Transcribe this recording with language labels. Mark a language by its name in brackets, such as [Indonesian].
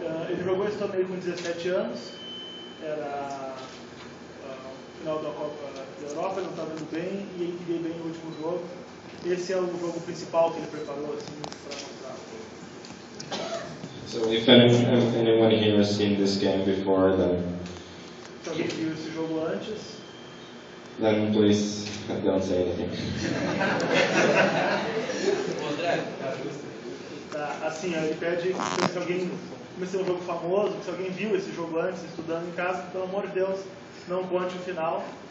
[Portuguese] Ele jogou esse torneio com 17 anos, era o final da Copa da Europa, ele não estava indo bem e ele queria ir bem no último jogo. Esse é o jogo principal que ele preparou assim, para mostrar. [English] So if anyone here has seen this game before, [Portuguese] Se alguém viu esse jogo antes, [English] then please don't say anything. [Portuguese] assim, ele pede se alguém, como esse é um jogo famoso, se alguém viu esse jogo antes, estudando em casa, pelo amor de Deus, não conte o final.